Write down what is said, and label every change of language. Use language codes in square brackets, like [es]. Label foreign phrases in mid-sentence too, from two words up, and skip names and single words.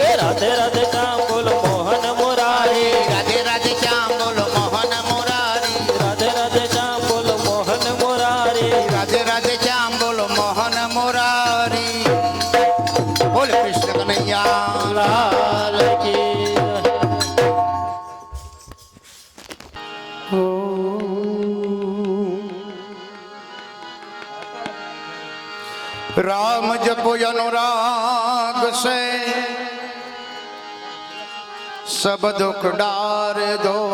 [gu] રાધે રાધે શ્યામ બોલો મોહન મોરારે રાધે રાધે શ્યામ બોલો મોહન મોરારી રાધે રાધે શ્યામ બોલો મોહન મોરારે રાધે રાધે શ્યામ બોલો મોહન મોરારી બોલ કૃષ્ણ કનૈયા લાલ કી [hi] राम जपो अनुराग से सब दुख डार दो।